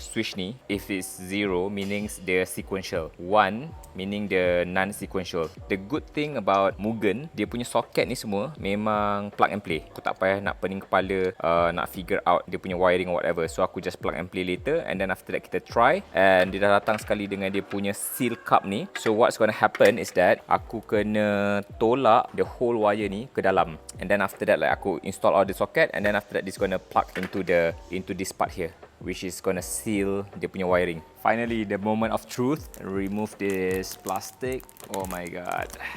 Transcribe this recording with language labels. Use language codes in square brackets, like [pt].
[en] Switch ni, if it's 0 meaning dia sequential, 1 meaning dia non-sequential. The good thing about Mugen, [ms] dia punya socket ni semua memang plug and play. Aku tak payah nak pening kepala nak [en] figure out [ms] dia punya wiring [en] or whatever. So aku just plug and play later, and then after that kita try. [ms] And dia dah datang sekali dengan dia punya seal cup ni. [en] So what's gonna happen is that [ms] aku kena tolak [en] the whole wire [ms] ni ke dalam, [en] and then after that like aku install all the socket, and then after that this gonna plug into this part here, which is gonna seal [ms] dia punya [en] wiring. Finally, the moment of truth. Remove this plastic. Oh my god.